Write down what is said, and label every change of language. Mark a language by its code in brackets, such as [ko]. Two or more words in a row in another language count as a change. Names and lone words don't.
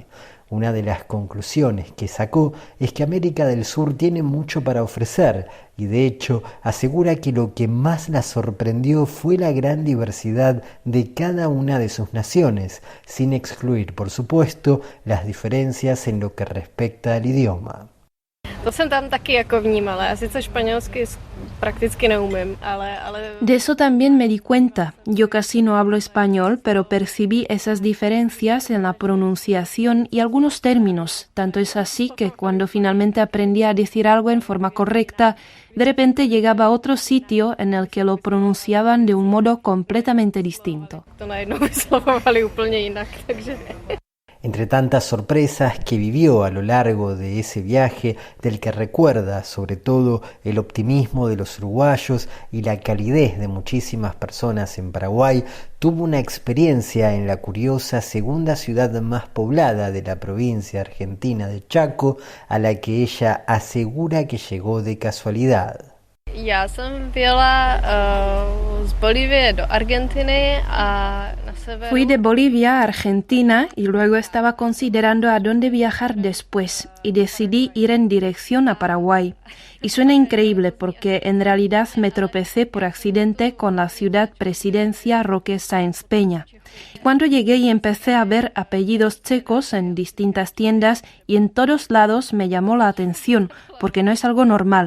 [es] Una de las conclusiones que sacó es que América del Sur tiene mucho para ofrecer y de hecho asegura que lo que más la sorprendió fue la gran diversidad de cada una de sus naciones, sin excluir, por supuesto, las diferencias en lo que respecta al idioma. [cs] To jsem tam taky jako vnímala. Já sice španělsky prakticky neumím, ale... [es] De eso también me di cuenta. Yo casi no hablo español, pero percibí esas diferencias en la pronunciación y algunos términos. Tanto es así que cuando finalmente aprendí a decir algo en forma correcta, de repente llegaba a otro sitio en el que lo pronunciaban de un modo completamente distinto. [cs] To najednou vyslovovali úplně jinak, takže... [es] Entre tantas sorpresas que vivió a lo largo de ese viaje, del que recuerda sobre todo el optimismo de los uruguayos y la calidez de muchísimas personas en Paraguay, tuvo una experiencia en la curiosa segunda ciudad más poblada de la provincia argentina de Chaco, a la que ella asegura que llegó de casualidad. [cs] Já jsem vyjela z Bolívie do Argentiny a na severu... [es] Fui de Bolivia a Argentina y luego estaba considerando a dónde viajar después y decidí ir en dirección a Paraguay. Y suena increíble porque en realidad me tropecé por accidente con la ciudad Presidencia Roque Sáenz Peña. Cuando llegué y empecé a ver apellidos checos en distintas tiendas y en todos lados me llamó la atención porque no es algo normal.